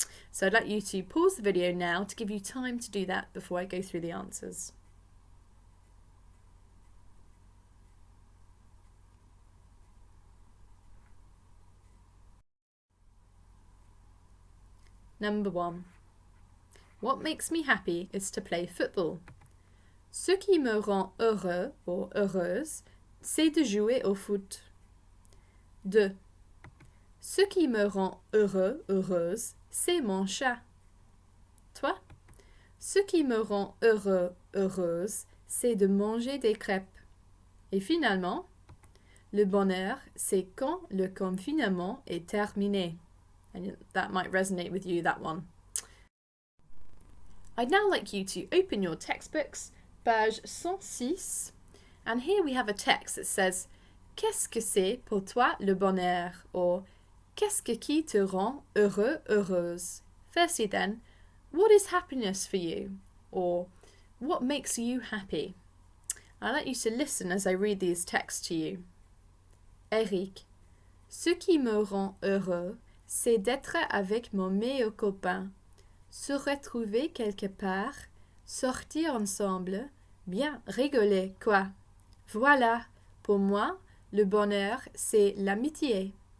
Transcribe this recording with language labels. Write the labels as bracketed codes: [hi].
[en] So I'd like you to pause the video now to give you time to do that before I go through the answers. Number 1. What makes me happy is to play football. [fr] Ce qui me rend heureux ou heureuse, c'est de jouer au foot. 2. Ce qui me rend heureux, heureuse, c'est mon chat. Toi? Ce qui me rend heureux, heureuse, c'est de manger des crêpes. Et finalement, le bonheur, c'est quand le confinement est terminé. [en] And that might resonate with you, that one. I'd now like you to open your textbooks, page 106, and here we have a text that says [fr] Qu'est-ce que c'est pour toi le bonheur? Or Qu'est-ce qui te rend heureux, heureuse? [en] Firstly then, what is happiness for you? Or what makes you happy? I'd like you to listen as I read these texts to you. [fr] Eric, ce qui me rend heureux, c'est d'être avec mon meilleur copain, se retrouver quelque part, sortir ensemble, bien rigoler, quoi. Voilà, pour moi, le bonheur, c'est l'amitié.